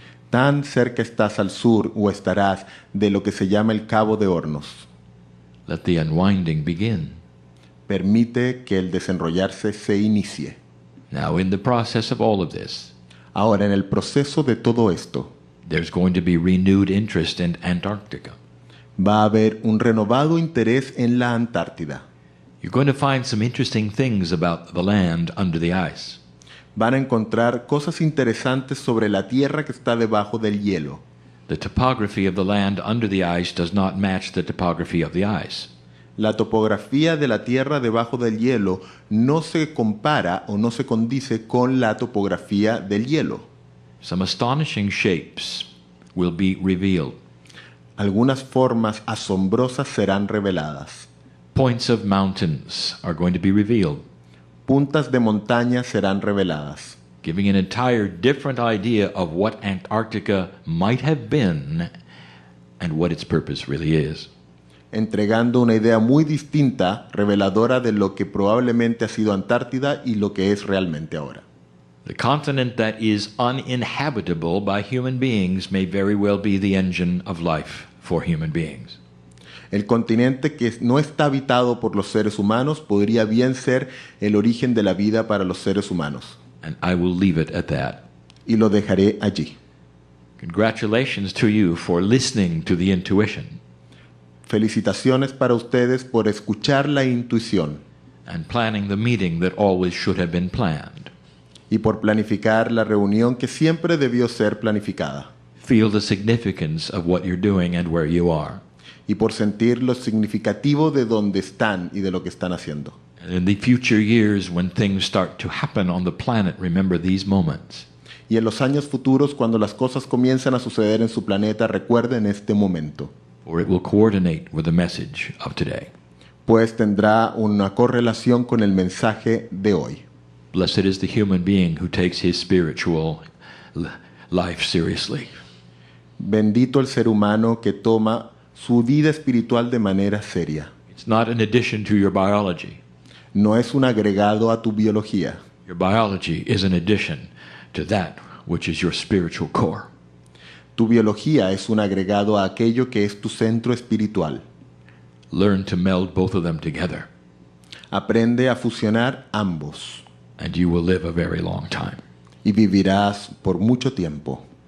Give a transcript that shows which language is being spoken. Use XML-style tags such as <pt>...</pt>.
<es>Tan cerca estás al sur o estarás de lo que se llama el Cabo de Hornos.</es> <en>Let the unwinding begin.</en> <es>Permite que el desenrollarse se inicie.</es> <en>Now in the process of all of this,</en> <es>Ahora, en el proceso de todo esto,</es> <en>there's going to be renewed interest in Antarctica.</en> <es>va a haber un renovado interés en la Antártida.</es> <en>You're going to find some interesting things about the land under the ice.</en> <es>Van a encontrar cosas interesantes sobre la tierra que está debajo del hielo.</es> <en>The topography of the land under the ice does not match the topography of the ice.</en> <es>La topografía de la tierra debajo del hielo no se compara o no se condice con la topografía del hielo.</es> <en>Some astonishing shapes will be revealed.</en> <es>Algunas formas asombrosas serán reveladas.</es> <en>Points of mountains are going to be revealed,</en> <es>Puntas de montaña serán reveladas,</es> <en>giving an entire different idea of what Antarctica might have been and what its purpose really is.</en> <es>entregando una idea muy distinta, reveladora de lo que probablemente ha sido Antártida y lo que es realmente ahora.</es> <en>The continent that is uninhabitable by human beings may very well be the engine of life for human beings.</en> <es>El continente que no está habitado por los seres humanos podría bien ser el origen de la vida para los seres humanos.</es> <en>And I will leave it at that.</en> <es>Y lo dejaré allí.</es> <en>Congratulations to you for listening to the intuition</en> <es>Felicitaciones para ustedes por escuchar la intuición</es> <en>and planning the meeting that always should have been planned.</en> <es>y por planificar la reunión que siempre debió ser planificada.</es> <en>Feel the significance of what you're doing and where you are.</en> <es>Y por sentir lo significativo de dónde están y de lo que están haciendo.</es> <en>And in the future years, when things start to happen on the planet, remember these moments.</en> <es>Y en los años futuros, cuando las cosas comienzan a suceder en su planeta, recuerden este momento.</es> <en>Or it will coordinate with the message of today.</en> <es>Pues tendrá una correlación con el mensaje de hoy.</es> <en>Blessed is the human being who takes his spiritual life seriously.</en> <es>Bendito el ser humano que toma su vida espiritual de manera seria.</es> <en>It's not an addition to your biology.</en> <es>No es un agregado a tu biología.</es> <en>Your biology is an addition to that which is your spiritual core.</en> <es>Tu biología es un agregado a aquello que es tu centro espiritual.</es> <en>Learn to meld both of them together,</en> <es>Aprende a fusionar ambos</es> <en>and you will live a very long time.</en> <es>y vivirás por mucho tiempo.</es>